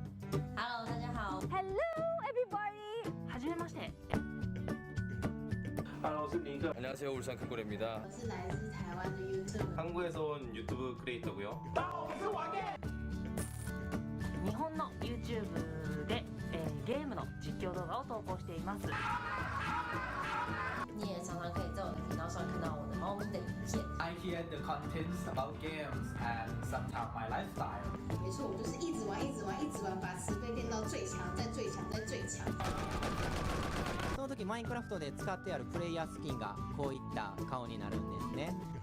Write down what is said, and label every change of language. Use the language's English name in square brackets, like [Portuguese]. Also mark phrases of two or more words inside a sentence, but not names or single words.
[Chinese] Hello，大家好。 [English] Hello everybody はじめまして [Chinese] 我是尼克。 [Korean] 안녕하세요. 울산 큰고래입니다. [Chinese] 我是来自台湾的 YouTube。 [Korean] 한국에서 온 유튜브 크리에이터고요. [Japanese] 日本の YouTube で、ゲームの実況動画を投稿しています。 [Chinese] 你也常常可以在我的频道上看到我的猫咪的影片。 [English] I hear the contents about games and sometimes my lifestyle. [Chinese] 没错，我就是一直玩，一直玩，一直玩，把十倍练到最强，再最强，再最强。 [Japanese] その時マインクラフトで使ってあるプレイヤースキンがこういった顔になるんですね。